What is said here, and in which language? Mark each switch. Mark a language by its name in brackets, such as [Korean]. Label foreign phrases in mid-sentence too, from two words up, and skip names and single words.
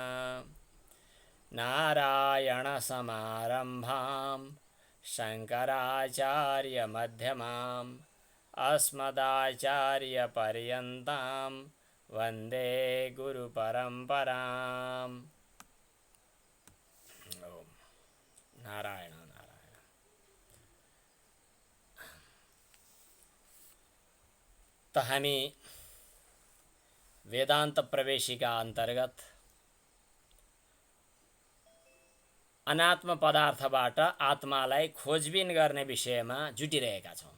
[Sanskrit] नारायणसमारम्भां शङ्कराचार्यमध्यमाम् अस्मदाचार्यपर्यन्तां वन्दे गुरुपरम्पराम्। ओम नारायण नारायण। [Nepali] त हामी वेदांत प्रवेशिका अंतर्गत अनात्म पदार्थबाट आत्मालाई खोजबिन गर्ने विषयमा जुटिरहेका छौं।